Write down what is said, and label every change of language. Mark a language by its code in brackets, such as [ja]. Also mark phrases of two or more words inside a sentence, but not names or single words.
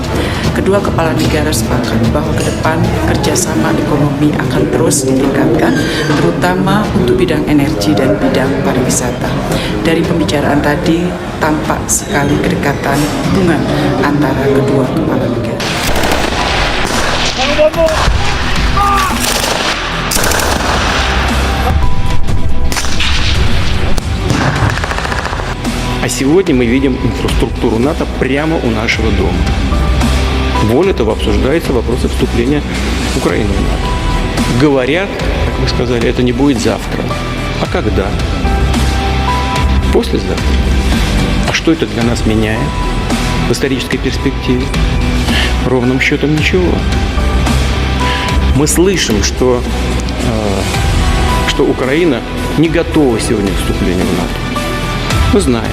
[id] Kedua kepala negara sepakat bahwa ke depan kerjasama ekonomi akan terus ditingkatkan, terutama untuk bidang energi dan bidang pariwisata. Dari pembicaraan tadi, tampak sekali kedekatan hubungan antara kedua kepala negara. [ru] А сегодня мы видим инфраструктуру НАТО прямо у нашего дома. Более того, обсуждаются вопросы вступления Украины в НАТО. Говорят, как вы сказали, это не будет завтра. А когда? Послезавтра. А что это для нас меняет в исторической перспективе? Ровным счетом ничего. Мы слышим, что Украина не готова сегодня к вступлению в НАТО. Мы знаем.